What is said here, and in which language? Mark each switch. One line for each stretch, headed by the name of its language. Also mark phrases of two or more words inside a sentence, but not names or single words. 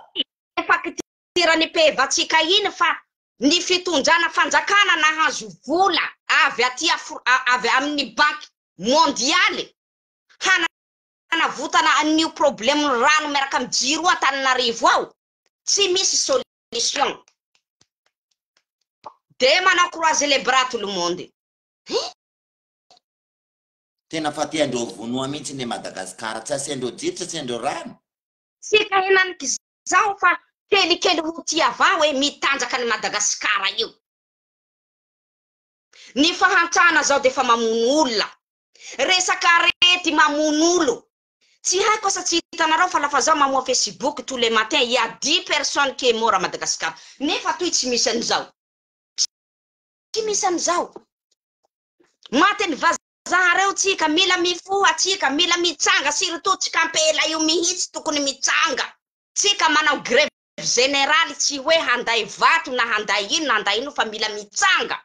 Malagasy: Facture ny pevatsika iny fa ny fitondrana fanjakana nahazo vola avy amin'ny
French: banque mondiale.
Malagasy: Hanavotana an'io problème rano miaraka amy jiro Antananarivo ao. Tsy misy solution. De manao
French: croiser les bras tout le monde.
Malagasy: tena fa ty andreo vonoa mihitsy ny Madagasikara, tsy asendreo jiro, tsy asendreo rano. Sika henaniky zao fa kelikely ho ty avao hoe mitanjaka ny Madagasikara io. Ny fahantrana zao defa mamono olona. Resaka arety mamono olo. Tsy haiko sa tsy hitanareo fa lafa zao mamoa Facebook
French: tous les matins, il y a 10 personnes qui est mort à Madagascar.
Malagasy: Nefa toy tsy misy an'izao. Tsy misy an'izao. Mateny vazaha tsika mila mifoha tsika, mila mitsanga, surtout tsika ampela io mihitsy tokony mitsanga. Tsika manao
French: grève générale
Malagasy: tsy hoe handay vato na handay ino na handay ino fa mila mitsanga.